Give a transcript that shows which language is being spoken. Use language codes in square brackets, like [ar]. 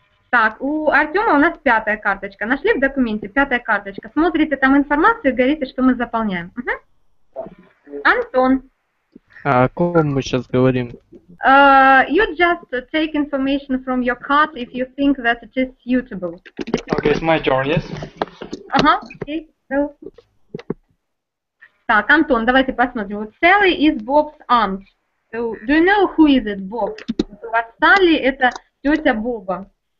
[ru] Так, у Артема у нас пятая карточка. Нашли в документе пятая карточка. Смотрите там информацию и говорите, что мы заполняем. Антон. О ком мы сейчас говорим? [en] You just take information from your card if you think that it is suitable. Okay, it's my turn, yes? Okay, so. [ru] Так, Антон, давайте посмотрим. [en] Вот Sally is Bob's aunt. So, do you know who is it, Bob? [ru] У вас Салли это тетя Боба.